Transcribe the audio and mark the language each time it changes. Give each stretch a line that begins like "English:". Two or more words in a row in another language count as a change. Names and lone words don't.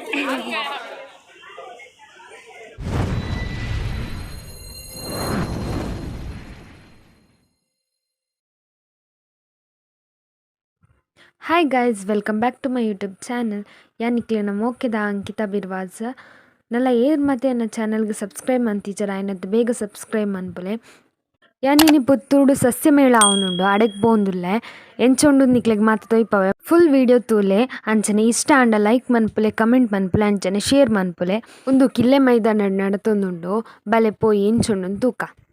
English: Hi guys, welcome back to my YouTube channel.
Tulu: ಯಾನಿಕ್ಲೆನ ಮೋಕೆದ ಅಂಕಿತ ಬಿರ್ವಾಜ ನಲ್ಲ ಏರ್ ಮತ್ತೆ ನನ್ನ ಚಾನಲ್ಗೆ ಸಬ್ಸ್ಕ್ರೈಬ್ ಮಂತಿಜರ ಆಯ್ನದ್ದು ಬೇಗ ಸಬ್ಸ್ಕ್ರೈಬ್ ಮನ್ಪುಲೆ. ಯಾನಿನಿ ಪುತ್ತೂರು ಸಸ್ಯಮೇಳ ಅವನುಂಡು ಅಡೆಗ್ ಬೋಂದುಲ್ಲೆ ಎಂಚೊಂಡು ನಿಕ್ಲೆಗ್ ಮಾತು ತೊಯ್ಪವೆ
English: full video
Tulu: ತೂಲೆ ಅಂಚನೆ ಇಷ್ಟ ಅಂಡ ಲೈಕ್ ಮನ್ಪುಲೆ ಕಮೆಂಟ್ ಮನ್ಪುಲೆ ಅಂಚನೆ ಶೇರ್ ಮನ್ಪುಲೆ ಒಂದು ಕಿಲ್ಲೆ ಮೈದಾನ ನಡತೊಂದುಂಡು ಬಲೆ ಪೋಯಿ ಎಂಚೊಂಡು ತೂಕ.